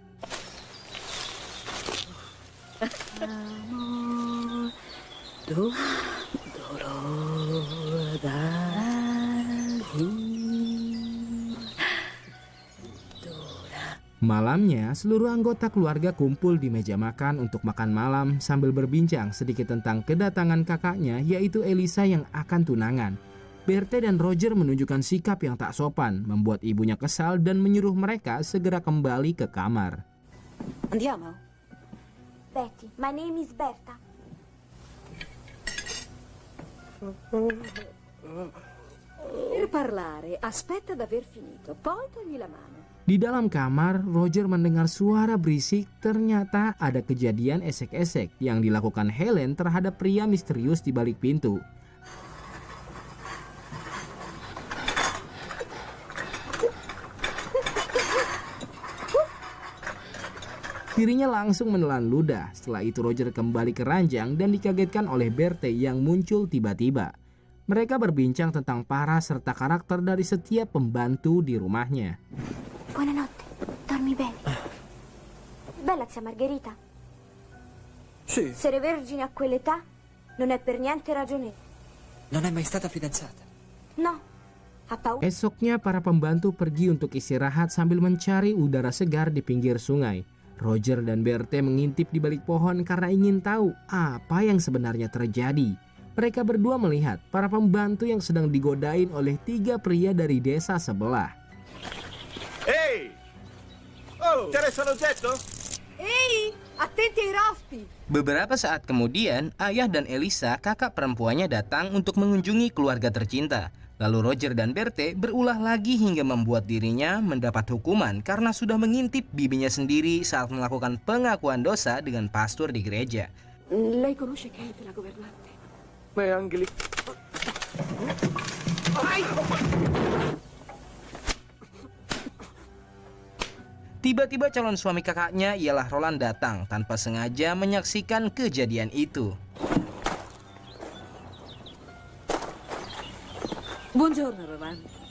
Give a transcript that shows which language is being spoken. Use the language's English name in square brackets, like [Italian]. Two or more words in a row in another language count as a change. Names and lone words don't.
[Indonesian] Malamnya, seluruh anggota keluarga kumpul di meja makan untuk makan malam sambil berbincang sedikit tentang kedatangan kakaknya, yaitu Elisa yang akan tunangan. Berthe dan Roger menunjukkan sikap yang tak sopan, membuat ibunya kesal dan menyuruh mereka segera kembali ke kamar. [Italian] Andiamo. [English] Betty, my name is Berta. [Italian] Per parlare, aspetta d'aver finito, poi togli la mano. [Indonesian] Di dalam kamar, Roger mendengar suara berisik. Ternyata ada kejadian esek-esek yang dilakukan Helen terhadap pria misterius di balik pintu. Dirinya langsung menelan ludah. Setelah itu Roger kembali ke ranjang dan dikagetkan oleh Berthe yang muncul tiba-tiba. Mereka berbincang tentang para serta karakter dari setiap pembantu di rumahnya. [Italian] Buonanotte, dormi bene. Bella zia Margherita. Sì, Essere vergine a quell'età non è per niente ragionevole. non è mai stata fidanzata. No, ha paura. [Indonesian] Esoknya para pembantu pergi untuk istirahat sambil mencari udara segar di pinggir sungai. Roger dan Berthe mengintip di balik pohon karena ingin tahu apa yang sebenarnya terjadi. Mereka berdua melihat para pembantu yang sedang digodain oleh 3 pria dari desa sebelah. [Italian] Ehi! Oh, interessa l'oggetto? Ehi, attenti ai rospi. [Indonesian] Beberapa saat kemudian, ayah dan Elisa, kakak perempuannya, datang untuk mengunjungi keluarga tercinta. Lalu Roger dan Berthe berulah lagi hingga membuat dirinya mendapat hukuman karena sudah mengintip bibinya sendiri saat melakukan pengakuan dosa dengan pastor di gereja. [Italian] Lei conosce Kate, la governante? Ma è anche lì. [Indonesian] Tiba-tiba calon suami kakaknya ialah Roland datang tanpa sengaja menyaksikan kejadian itu. [Italian] Buongiorno, Roland.